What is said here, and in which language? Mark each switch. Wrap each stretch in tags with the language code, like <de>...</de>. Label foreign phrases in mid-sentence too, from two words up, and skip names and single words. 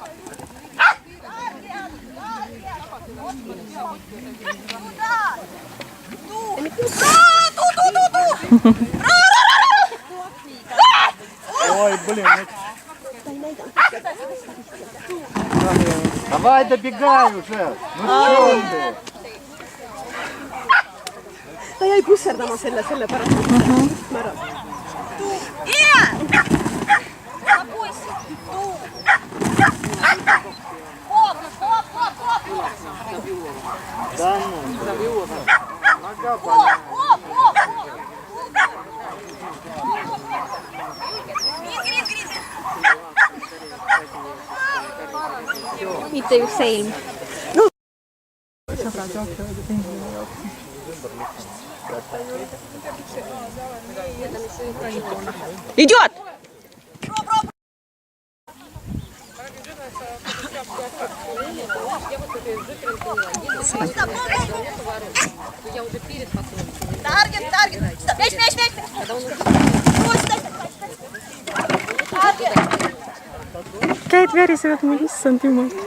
<ru>Туда! Ту! Ой, блин. Давай добегай уже. Ну что ты?</ru> <et>Ta jäi pusserdama selle pärast. Ma ära.</et> <ru>Да ну. Нога болит.</ru> <et>Mitte just see ilm.</et> <ru>Идет! Таргет! Мяч!</ru> <et>Käed värisevad mul, issand jumal.</et>